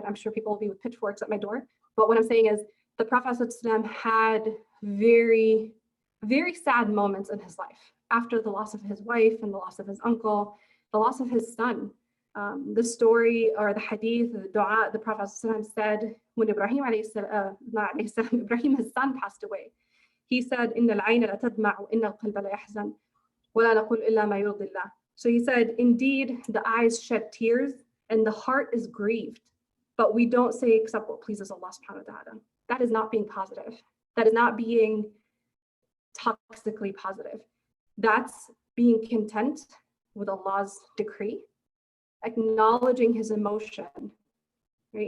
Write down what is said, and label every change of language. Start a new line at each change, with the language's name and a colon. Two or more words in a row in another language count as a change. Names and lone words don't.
English: I'm sure people will be with pitchforks at my door. But what I'm saying is the Prophet had very, very sad moments in his life after the loss of his wife and the loss of his uncle, the loss of his son. The story or the hadith, the dua, the Prophet said when Ibrahim, Ibrahim, his son, passed away. He said,
Arabic: "إن العين لتدمع وإن القلب ليحزن ولا نقول إلا ما يرضي الله."
English: So he said, indeed, the eyes shed tears and the heart is grieved, but we don't say except what pleases Allah
Arabic: سبحانه وتعالى.
English: That is not being positive. That is not being toxically positive. That's being content with Allah's decree, acknowledging his emotion, right?